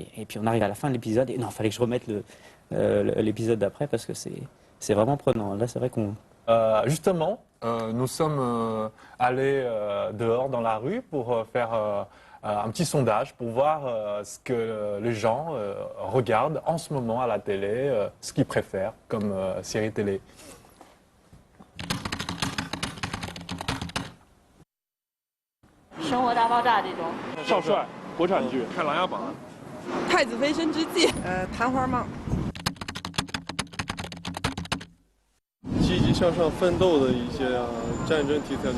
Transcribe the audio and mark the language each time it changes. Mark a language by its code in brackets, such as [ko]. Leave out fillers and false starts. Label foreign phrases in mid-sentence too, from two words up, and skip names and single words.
[fr] Et puis on arrive à la fin de l'épisode et non, fallait que je remette l'épisode d'après parce que c'est vraiment prenant. Là, c'est vrai qu'on Justement, nous sommes allés dehors dans la rue pour faire un petit sondage pour voir ce que les gens regardent en ce moment à la télé, ce qu'ils préfèrent comme série télé. [zh] 生活大爆炸这种。少帅，国产剧，看《琅琊榜》。太子妃升职记，弹簧梦，积极向上奋斗的一些啊，战争题材的